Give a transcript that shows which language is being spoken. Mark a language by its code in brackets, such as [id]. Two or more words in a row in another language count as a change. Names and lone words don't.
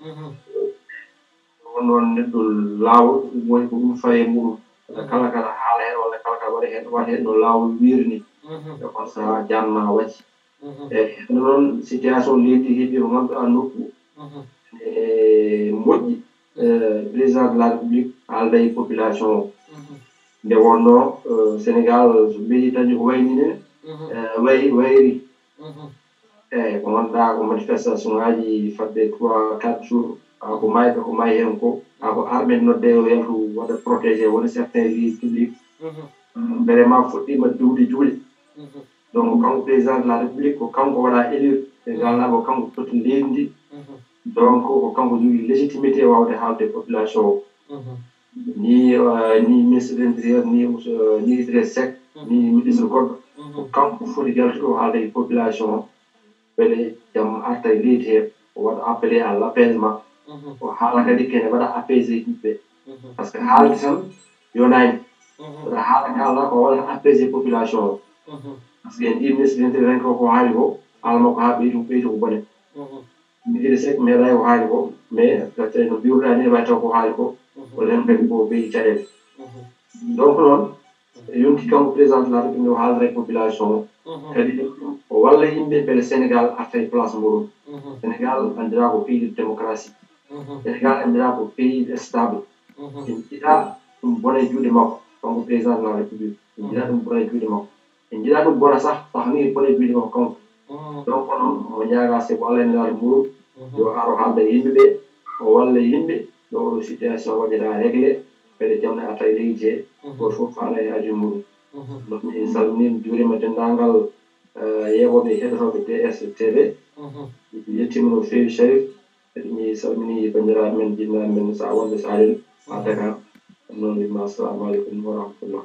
[ff] won noon neɗɗo laawol ɗum woni ko ɗum faye muɗum kala kala haala hen walla kala kala waɗa hen no laawol wiiri ni e on sahaa janma waɗi eyyi hande noon situation leydi heeɓi ko ganduɗa nokku e moƴƴi [fr] président de la république [ff] haalda e population o nde wonno sénégal so mbeɗi dañi ko wayni ne wayri eyyi ko ganduɗa ko manifestation ngaji fadde 3-4 jours ko mayɓe ko maayi hen ko ko arɓe nodde o yaltu waɗa protégé woni [fr] certains lieux publics vraiment [ff] fuɗɗima diwde juuɗe donc kanko [fr] président de la république [ff] ko kanko waɗa élire e galna ko kanko totti leydi ndi donc ko kanko jogui légitimité wawde haalde population o ni [fr] ministre de l'intérieur [ff] ni Idriss Seck ni ministre goɗɗo ko kanko foti jaltuɗo haalde e population o beele jaam arta e leydi he o waɗa [fr] appelé à l' apaisement [ff] o haala kadi kene waɗa apaisé yimɓe [fr] par ce que [ff] haalde tan yonani waɗa haala kalɗa ko waɗa [fr] apaisé population [ff] o [fr] par ce que [ff] en ɗi [fr] ministre de l'intérieur [ff] ko haali ko haala makko ha ɓeydi ko bone Idriss Seck meeɗayi ko haali ko mais tawi no mbiruɗa ni way taw ko haali ko wonen kadi ko ɓeydi caɗele donc noon yonki kanko [fr] président de la république [ff] o haaldata e population o kadi o walla yimɓe beele sénégal arta e place muɗum sénégal andira ko [fr] pays de démocratie [ff] sénégal andira ko [fr] pays stable [ff] en jiiɗa ɗum bona e juuɗe makko kanko [fr] président de la république [ff] en jiiɗa ɗum bona e juuɗe makko en jiiɗa ɗum bona sah ni bona e juuɗe makko kanko donc noon o ñaaga c'est ko allah e nelaɗo muɗum yo aro haalda e yimɓeɓe o walla yimɓe ɗo oɗo situation waɗira réglé beele jaam ne arta e leydi he goto fof faala e haaju muɗum donc mi salmini mi juurima dendagal yeewoɓe heɗotoɓe DS TV mi yettima no feewi Sharif kadi mi salmini bandiraɓe men jinnaɓe men sa wonɓe Salel ha Dakar ɗum noon wima [ar] السلام عليكم ورحمة الله